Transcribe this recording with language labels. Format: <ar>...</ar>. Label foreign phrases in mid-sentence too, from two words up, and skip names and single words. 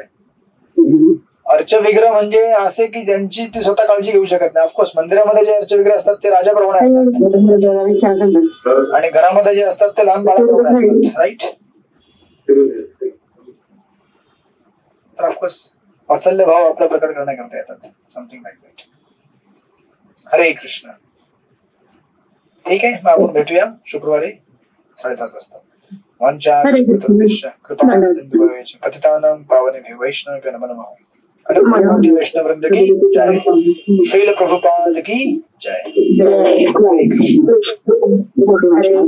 <mr>अर्च विग्रह म्हणजे असे की ज्यांची ती स्वतः काळजी घेऊ शकत नाही. ऑफकोर्स मंदिरामध्ये जे अर्च विग्रह असतात ते राजाप्रमाणे असतात आणि घरामध्ये जे असतात ते लहान बाळाप्रमाणे असतात. राईट. तर ऑफकोर्स वात्सल्य भाव आपल्या प्रकट करण्याकरता येतात.</mr> <en>something like that.</en> <mr>हरे कृष्ण. ठीक आहे, मग आपण भेटूया शुक्रवारी 7:30 वाजता.</mr> <sa>वांछा कृपा पतितानां पावनेभ्यो वैष्णवेभ्यो नमो नमः.</sa> <hi>अनंत वैष्णव वृंद की जय. श्रील प्रभुपाद की जय.</hi> <mr>हरे कृष्ण.</mr>